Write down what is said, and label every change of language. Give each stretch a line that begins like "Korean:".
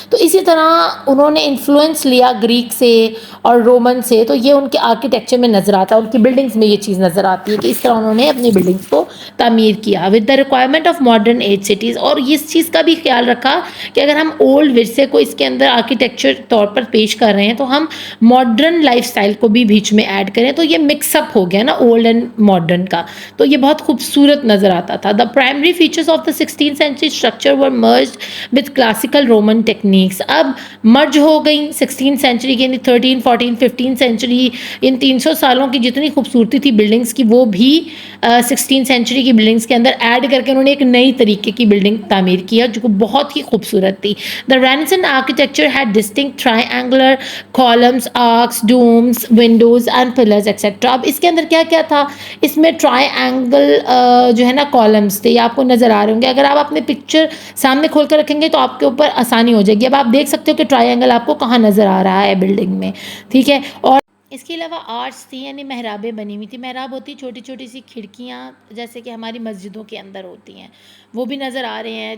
Urdu: تو اسی طرح انہوں نے انفلوئنس لیا گریک سے اور رومن سے، تو یہ ان کے آرکیٹیکچر میں نظر آتا ہے، ان کی بلڈنگز میں یہ چیز نظر آتی ہے کہ اس طرح انہوں نے اپنی بلڈنگز کو تعمیر کیا
English: With the requirement of modern age cities.
Urdu: اور اس چیز کا بھی خیال رکھا کہ اگر ہم اولڈ ورثے کو اس کے اندر آرکیٹیکچر طور پر پیش کر رہے ہیں تو ہم ماڈرن لائف سٹائل کو بھی بیچ میں ایڈ کریں، تو یہ مکس اپ ہو گیا نا
English: old and modern
Urdu: کا، تو یہ بہت خوبصورت نظر آتا تھا.
English: The primary features of the 16th century structure were merged with classical Roman techniques.
Urdu: اب مرج ہو گئی 16th century کی، 13 14 15 سینچری، ان 300 سالوں کی جتنی خوبصورتی تھی بلڈنگس کی وہ بھی 16th century کی بلڈنگس کے اندر ایڈ کر کے انہوں نے ایک نئی طریقے کی بلڈنگ تعمیر کیا جو بہت ہی خوبصورت تھی.
English: The Renaissance architecture had distinct triangular columns, arcs, domes, windows and pillars etc.
Urdu: اب اس کے اندر کیا کیا تھا؟ اس میں ٹرائی اینگل جو ہے نا کالمس تھے، یہ آپ کو نظر آ رہے ہوں گے. اگر آپ اپنے پکچر سامنے کھول کر رکھیں گے تو آپ کے اوپر آسانی ہو جائے گی. اب آپ دیکھ سکتے ہو کہ ٹرائی اینگل آپ کو کہاں نظر آ رہا ہے بلڈنگ میں، ٹھیک ہے. اور اس کے علاوہ آرچس تھی، یعنی محرابیں بنی ہوئی تھی. محراب ہوتی چھوٹی چھوٹی سی کھڑکیاں جیسے کہ ہماری مسجدوں کے اندر ہوتی ہیں، وہ بھی نظر آ رہے ہیں.